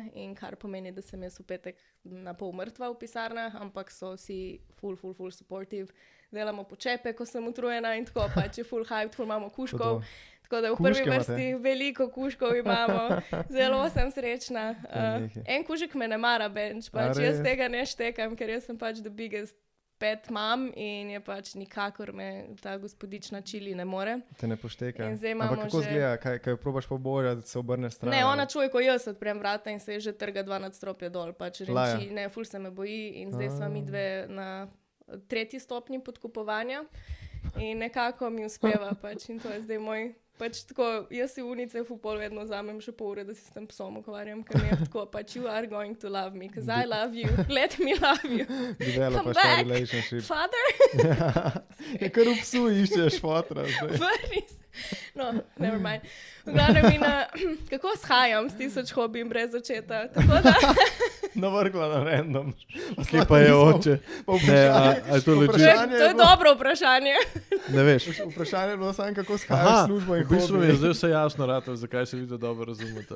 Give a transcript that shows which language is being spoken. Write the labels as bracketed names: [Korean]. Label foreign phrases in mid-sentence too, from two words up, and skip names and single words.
[Slovenian] In kar pomeni, da sem jaz v petek na pol mrtva v pisarnah, ampak so vsi ful supportive. Delamo počepe, ko sem utrujena in tako, pač je full hype, ful imamo kuškov. Tako da v prvi vrsti veliko kuškov imamo, zelo sem srečna. En kužek me ne mara bench, pač jaz tega ne štekam, ker jaz sem pač [English] the biggest pet mom [Slovenian] in je pač nikakor me ta gospodična čili ne more. Te ne pošteka. Ampak kako zgleda, kaj probaš pobožati, da se obrne stran? Ne, ona čuje, ko jaz odprem vrata in se je že trga 2 nadstropja dol, pač renči, ne, ful se me boji in zdaj sva mi dve na 3. stopnji podkupovanja in nekako mi uspeva pač in to je zdaj moj, pač tako, jaz si v UNICEF-u pol vedno vzamem še pol ure, da si s tem psom ukvarjam, ker mi je tako, pač [English] you are going to love me, because I love you, let me love you. Come back, father. [Slovenian] Je kar v psu iščeš fotra zdaj. Vrnis. [English] No, never mind. [Slovenian] V glavnem kako shajam s 1000 hobijem brez očeta, tako da... Navrgla na random. Kje pa je oče? Ne, a to leži? To je dobro vprašanje. Ne veš. Vprašanje je bilo samo, kako shajaš službo in hobi. V bistvu mi je zdaj vse jasno ratov, zakaj se vi to dobro razumete.